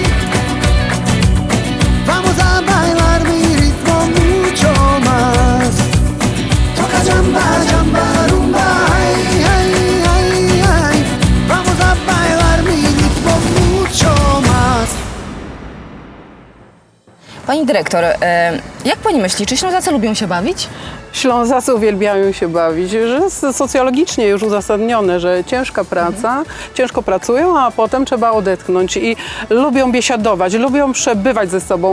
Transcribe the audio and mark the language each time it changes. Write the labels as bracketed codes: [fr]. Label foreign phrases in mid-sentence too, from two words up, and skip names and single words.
[es] Vamos a bailar mi ritmo mucho más. Toca jamba, jamba, rumbay. Ay, ay, ay. Vamos a bailar mi ritmo mucho más. [pl] Pani dyrektor, jak pani myśli, czy Ślązacy lubią się bawić? Ślązacy uwielbiają się bawić, że jest socjologicznie już uzasadnione, że ciężka praca, ciężko pracują, a potem trzeba odetchnąć i lubią biesiadować, lubią przebywać ze sobą.